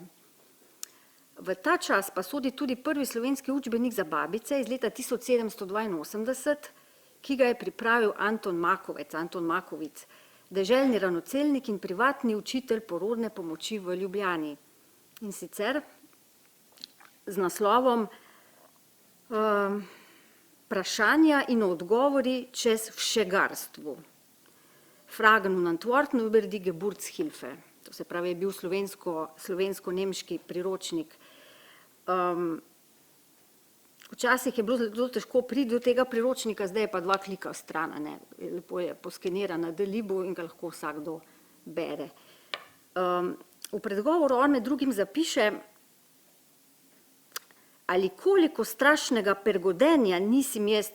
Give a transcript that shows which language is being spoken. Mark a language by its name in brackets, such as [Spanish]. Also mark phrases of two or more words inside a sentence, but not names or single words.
[Slovenian] V ta čas pa sodi tudi prvi slovenski učbenik za babice iz leta 1782, ki ga je pripravil Anton Makovic, deželni ranocelnik in privatni učitelj porodne pomoči v Ljubljani. In sicer z naslovom Vprašanja in odgovori čez všegarstvu. [German] Fragen und Antworten über die Geburtshilfe. [Slovenian] To se pravi, je bil slovensko-nemški priročnik. Včasih je bilo zelo težko priti do tega priročnika, zdaj je pa 2 klika stran, lepo je poskeniran na Delibu in ga lahko vsakdo bere. V predgovoru on med drugim zapiše: ali koliko strašnega pergodenja nisim jaz